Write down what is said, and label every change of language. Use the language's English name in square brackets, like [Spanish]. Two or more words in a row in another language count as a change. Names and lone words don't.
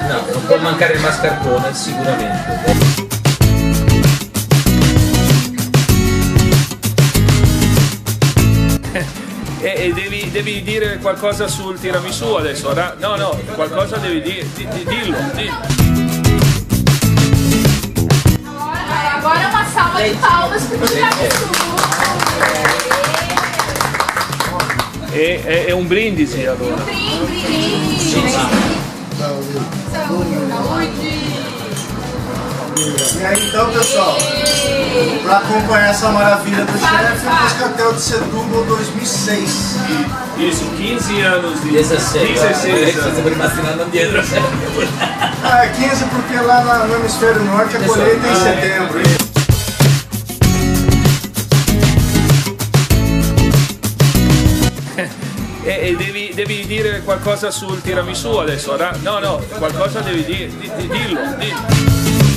[Italian] No, non può mancare il mascarpone, sicuramente. E devi dire qualcosa sul tiramisù adesso, no, qualcosa devi dire, dillo. [Portuguese] Agora uma salva de palmas pro tiramisù. [Italian] È un brindisi allora. [Portuguese] Brinde. Saúde. E aí então, pessoal, para acompanhar essa maravilha do chefe, o Moscatel de Setúbal 2006. Isso, 15 anos di 16 anos. [Italian] Stiamo rimasti indietro. [Portuguese] 15 porque lá no hemisfério norte a colheita é em setembro. [Italian] E devi dire qualcosa sul tiramisù adesso, no, qualcosa devi dire, dillo.